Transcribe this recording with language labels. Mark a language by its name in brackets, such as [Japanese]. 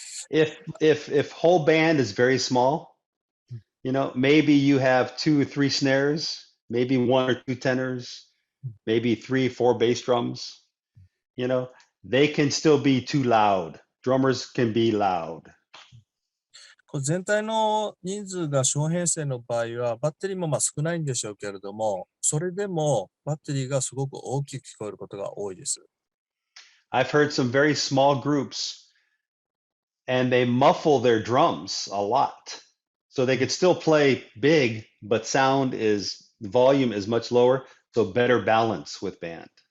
[English] If whole band is very small, maybe you have 2 or 3 snares, maybe 1 or 2 tenors, maybe 3, 4 bass drums. They can still be too loud. Drummers can be loud. [Japanese] 全体の人数が小編成の場合は、バッテリーも少ないんでしょうけれども、それでもバッテリーがすごく大きく聞こえることが多いです。 [English] I've heard some very small groups and they muffle their drums a lot. So they could still play big, but volume is much lower, so better balance with band.